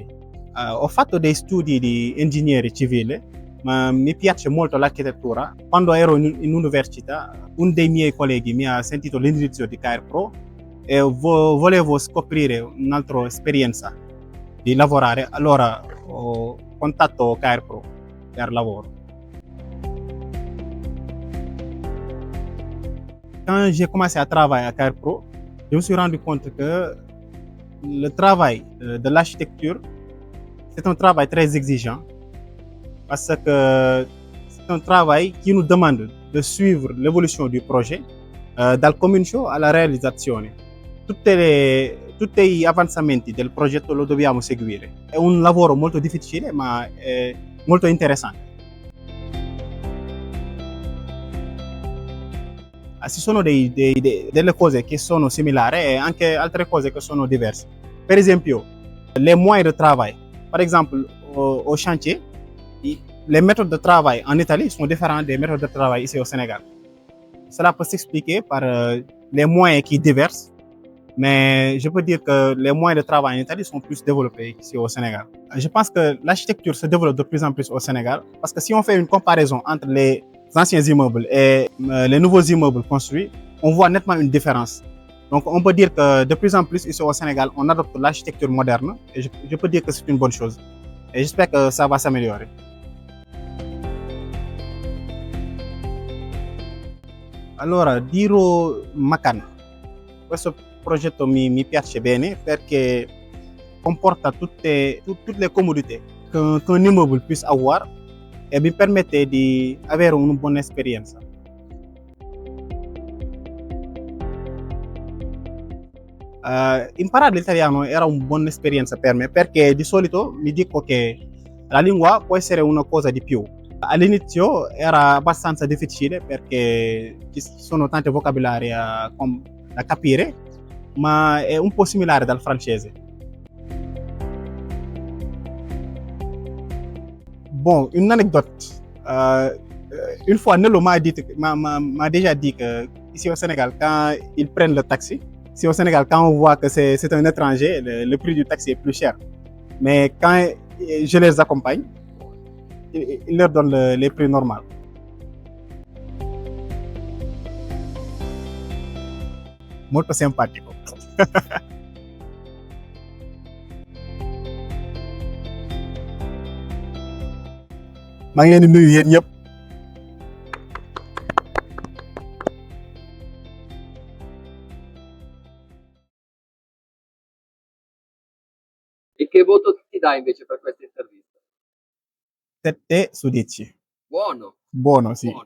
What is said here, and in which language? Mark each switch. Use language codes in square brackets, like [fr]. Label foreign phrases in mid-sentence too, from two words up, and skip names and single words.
[it] Ho fatto dei studi di ingegnere civile, ma mi piace molto l'architettura. Quando ero in università, un dei miei colleghi mi ha sentito l'indirizzo di Cair Pro e volevo scoprire un'altra esperienza di lavorare, allora ho contatto Cair Pro per lavoro. [fr] Quand j'ai commencé à travailler à Cair Pro, je me suis rendu compte que le travail de l'architecture, c'est un travail très exigeant parce que c'est un travail qui nous demande de suivre l'évolution du projet [it] dal comincio alla realizzazione. [fr] Tutti gli avanzamenti del progetto lo dobbiamo seguire. È un lavoro molto difficile ma è molto interessante. Ci sono delle cose che sono similari e anche altre cose che sono diverse. [it] Per esempio, [fr] les moyens de travail. Par exemple, au chantier, les méthodes de travail en Italie sont différentes des méthodes de travail ici au Sénégal. Cela peut s'expliquer par les moyens qui diversent, mais je peux dire que les moyens de travail en Italie sont plus développés ici au Sénégal. Je pense que l'architecture se développe de plus en plus au Sénégal, parce que si on fait une comparaison entre les anciens immeubles et les nouveaux immeubles construits, on voit nettement une différence. Donc on peut dire que de plus en plus ici au Sénégal, on adopte l'architecture moderne, et je peux dire que c'est une bonne chose. Et j'espère que ça va s'améliorer. [it] Allora, Diro Macan. Questo progetto mi piace bene perché comporta tutte le comodità [fr] qu'un immeuble puisse avoir [it] e mi permette di avere una buona esperienza. Imparare l'italiano era una buona esperienza per me perché di solito mi dico che la lingua può essere una cosa di più. All'inizio era abbastanza difficile perché ci sono tanti vocabolari da capire, ma è un po' similare dal francese. [fr] Bon, une anecdote. Une fois, Nello m'a déjà dit qu'ici au Sénégal, quand ils prennent le taxi, ici au Sénégal, quand on voit que c'est un étranger, le prix du taxi est plus cher. Mais quand je les accompagne, ils leur donnent les prix normaux. [it] Molto simpatico. [wo] maa ngi leen di nuyu yéen ñëpp. [it] E che voto ti dai invece per questa intervista? 7 su 10. Buono. Buono, sì.